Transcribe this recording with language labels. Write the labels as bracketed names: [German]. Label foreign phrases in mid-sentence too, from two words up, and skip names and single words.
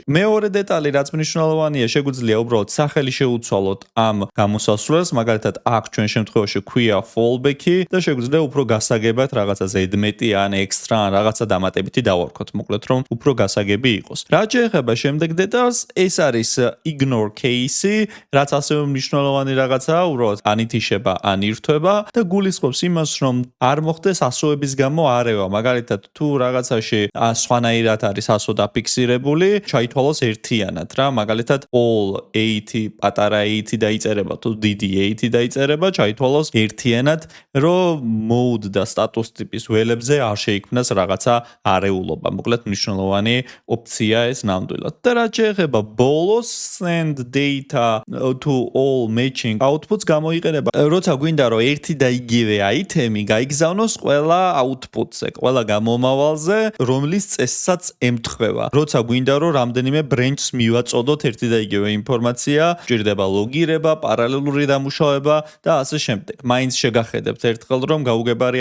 [Georgian] მეორე დეტალი რაც მნიშვნელოვანია შეგვიძლია უბრალოდ სახელი შეუცვალოთ ამ გამოსასვლელს მაგალითად აქ ჩვენ შემთხვევაში ქვია fallback-ი და შეგვიძლია უფრო გასაგებად რაღაცა ზედმეტი ან extra ან რაღაცა დამატებითი დავარქოთ მოკლედ რომ უფრო გასაგები იყოს. რაც შეეხება შემდეგ დეტალს ეს არის [English] ignore case-ი [Georgian] რაც ასევე მნიშვნელოვანი რაღაცაა უბრალოდ ან ითიშება ან ირთვება და გულისხმობს იმას რომ არ მოხდეს ასოების გამო არევა მაგალითად თუ რაღაცაში სხვანაირად არის ასო დაფიქსირებული ჩაითვალოს ერთიანად რა მაგალითად all 80 პატარა 80 დაიწერება თუ დიდი 80 დაიწერება ჩაითვალოს ერთიანად რომ mode და status ტიპის ველებზე არ შეიქმნას რაღაცა არეულობა მოკლედ მნიშვნელოვანი ოფცია ეს ნამდვილად და რაც შეეხება ბოლოს [English] send data to all matching outputs [Georgian] გამოიყენება როცა გვინდა რომ ერთი და იგივე აითემი გაიგზავნოს ყველა output-ზე ყველა გამომავალზე რომლის წესსაც ემთხვევა როცა გვინდა რომ რამდენიმე branch-ს მივაწოდოთ ერთი და იგივე ინფორმაცია ჭირდება ლოგირება პარალელური დამუშავება და ასე შემდეგ მაინც შეგახედებთ ერთხელ რომ გაუგებარი